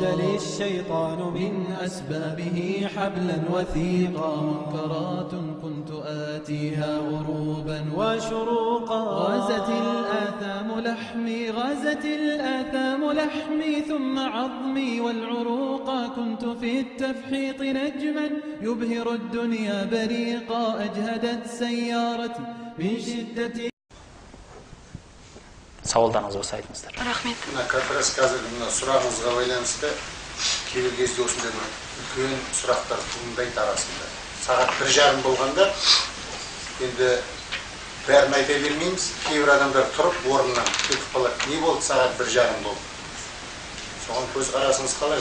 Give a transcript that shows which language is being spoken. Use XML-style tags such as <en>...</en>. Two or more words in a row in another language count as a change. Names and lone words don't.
<ar>لي الشيطان من أسبابه حبلا وثيقا منكرات كنت آتيها غروبا وشروقا غازت الآثام لحمي غازت الآثام لحمي ثم عظمي والعروقا كنت في التفحيط نجما يبهر الدنيا بريقا أجهدت سيارتي من شدة</ar> <kk>Сауалдарыңыз болса айтыңыздар. Рахмет.</kk> <ru>Как раз</ru> <kk>қазір сұрағыңызға байланысты кейбір кезде осындай үлкен сұрақтар туындайды арасында. Сағат 1:30 болғанда енді бәрін айта бермейміз. Кейбір адамдар тұрып орнынан кетіп қалады. Не болды сағат 1:30 болды? Соған көзқарасыңыз қалай?</kk>